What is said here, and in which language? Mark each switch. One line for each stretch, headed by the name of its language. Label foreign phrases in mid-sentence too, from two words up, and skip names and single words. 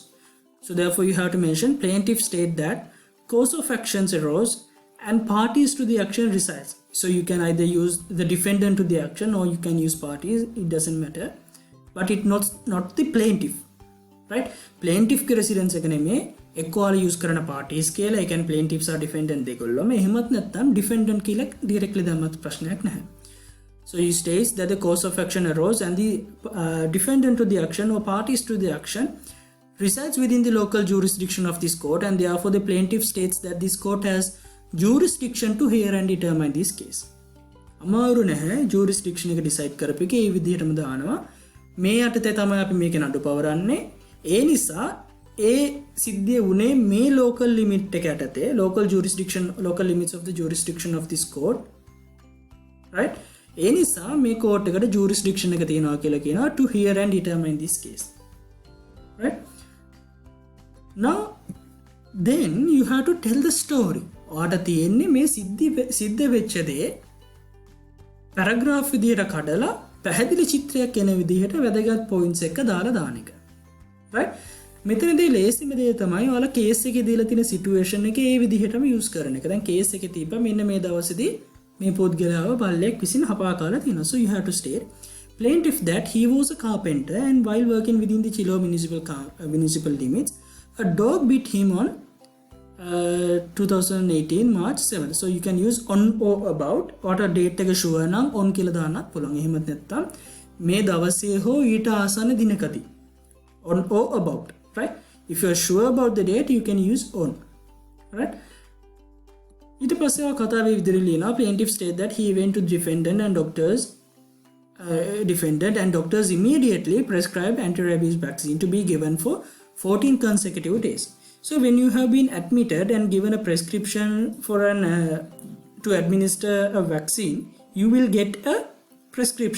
English: So therefore you have to mention plaintiff state that cause of actions arose and parties to the action resides. So you can either use the defendant to the action or you can use parties, it doesn't matter, but it not the plaintiff, right?
Sinhala: Plaintiff ke residence එක නෙමෙයි එක්කෝල use කරන parties කියලා. ඒ කියන්නේ
English: plaintiffs are defendant
Sinhala: දෙකොල්ලම. එහෙමත් නැත්නම් defendant කියලා directly දැම්මත් ප්‍රශ්නයක් නැහැ.
English: So he states that the cause of action arose and the defendant to the action or parties to the action resides within the local jurisdiction of this court, and therefore the plaintiff states that this court has jurisdiction to hear and determine this case.
Sinhala: අමාරු නැහැ jurisdiction එක decide කරපු එක ඒ විදිහටම දානවා. මේ යටතේ තමයි අපි මේක නඩු පවරන්නේ. ඒ නිසා ඒ සිද්ධිය උනේ මේ
English: local limit
Sinhala: එක යටතේ,
English: local limits of the jurisdiction of this court, right?
Sinhala: ඒ නිසා මේ court එකට jurisdiction එක තියෙනවා කියලා කියනවා
English: to hear and determine this case, right? Now then you have to tell the story.
Sinhala: ඔයාට තියෙන්නේ මේ සිද්ධ වෙච්ච දේ පැරග්‍රාෆ් විදියට කඩලා පැහැදිලි චිත්‍රයක් එන විදිහට වැදගත් පොයින්ට්ස් එක දාලා දාන එක.
English: right?
Sinhala: මෙතනදී ලේසිම දේ තමයි ඔයාලා කේස් එකේ දීලා තියෙන සිටුේෂන් එක ඒ විදිහටම යූස් කරන එක. දැන් කේස් එකේ තිබ්බා මෙන්න මේ දවසේදී මේ පුද්ගලයාව බල්ලෙක් විසින් හපා කාලා තියෙනවා.
English: So you have to state plaintiff that he was a carpenter and while working within the Chiloe municipal limits, a dog bit him on 2018 March 7. So you can use on or about what a date එක sure නම් on
Sinhala: කියලා දාන්නත් පුළුවන්. එහෙමත් නැත්නම් මේ දවසේ හෝ ඊට ආසන්න දිනකදී.
English: On or about, right? If you are sure about the date, you can use on, right?
Sinhala: ඊට පස්සේ ආ කතාවේ විදිහට ලියනවා
English: plaintiff state that he went to defendant and doctors immediately prescribed anti-rabies vaccine to be given for 14 consecutive days. So when you have been admitted and given a prescription for to administer a vaccine, you will get a prescription.